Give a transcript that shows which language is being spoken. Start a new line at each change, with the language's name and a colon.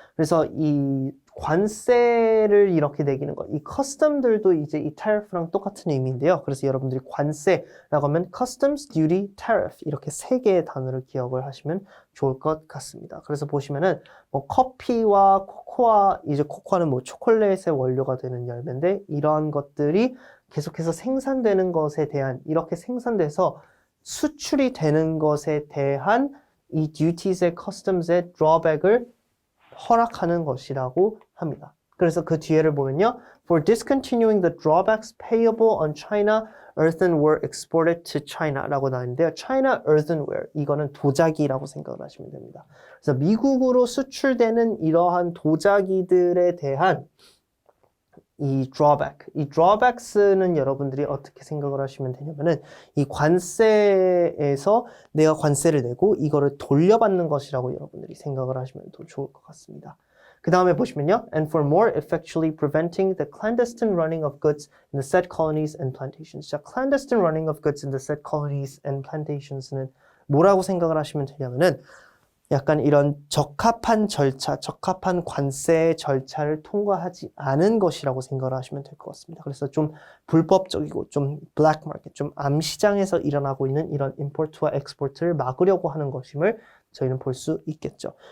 Korean: 그래서 이 관세를 이렇게 매기는 것. 이 custom들도 이제 이 tariff랑 똑같은 의미인데요. 그래서 여러분들이 관세라고 하면 customs, duty, tariff 이렇게 세 개의 단어를 기억을 하시면 좋을 것 같습니다. 그래서 보시면은 뭐 커피와 코코아, 이제 코코아는 뭐 초콜릿의 원료가 되는 열매인데 이러한 것들이 계속해서 생산되는 것에 대한 이렇게 생산돼서 수출이 되는 것에 대한 이 duties의 customs의 drawback을 허락하는 것이라고 합니다. 그래서 그 뒤에를 보면요.
English: For discontinuing the drawbacks payable on China earthenware exported to China라고
Korean: 나오는데요. China earthenware, 이거는 도자기라고 생각을 하시면 됩니다. 그래서 미국으로 수출되는 이러한 도자기들에 대한 이 drawbacks는 여러분들이 어떻게 생각을 하시면 되냐면은 이 관세에서 내가 관세를 내고 이거를 돌려받는 것이라고 여러분들이 생각을 하시면 더 좋을 것 같습니다. 그 다음에 보시면요.
English: And for more effectually preventing the clandestine running of goods in the said colonies and plantations.
Korean: 자,
English: clandestine running of goods in the said colonies and plantations
Korean: 는 뭐라고 생각을 하시면 되냐면은 약간 이런 적합한 절차, 적합한 관세 절차를 통과하지 않은 것이라고 생각을 하시면 될 것 같습니다. 그래서 좀 불법적이고 좀 블랙 마켓, 좀 암시장에서 일어나고 있는 이런 임포트와 엑스포트를 막으려고 하는 것임을 저희는 볼 수 있겠죠.